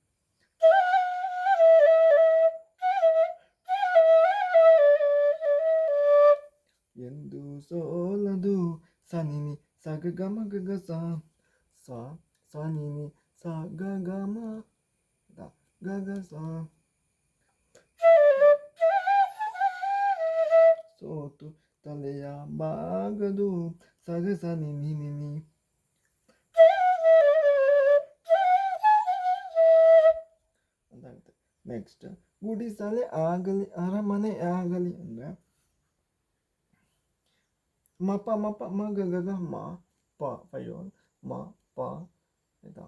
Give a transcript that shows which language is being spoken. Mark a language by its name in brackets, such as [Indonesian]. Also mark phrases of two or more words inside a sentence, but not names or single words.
[Kannada] ಎಂದು ಸೋಲದು ಸ ನಿ ನಿ ಸ ಗ ಗ ಮ ಗ ಗ ಸ ಸ ಸ ನಿ ನಿ ಸ ಗ ಗ ಮ ಗ ಗ ಸ. ಸೋತು ತಲೆಯ ಬಾಗದು ಸ ಗ ಸ ನಿ ನಿ ನಿ ನಿ. ಅಂತಾಗುತ್ತೆ. ನೆಕ್ಸ್ಟ್ ಗುಡಿಸಲೇ ಆಗಲಿ ಅರಮನೆ ಆಗಲಿ ಅಂದರೆ ಮ ಪ ಮ ಪ ಮ ಗ ಗ ಗ ಮ ಪ 5 ಮ ಪ ಆಯಿತಾ.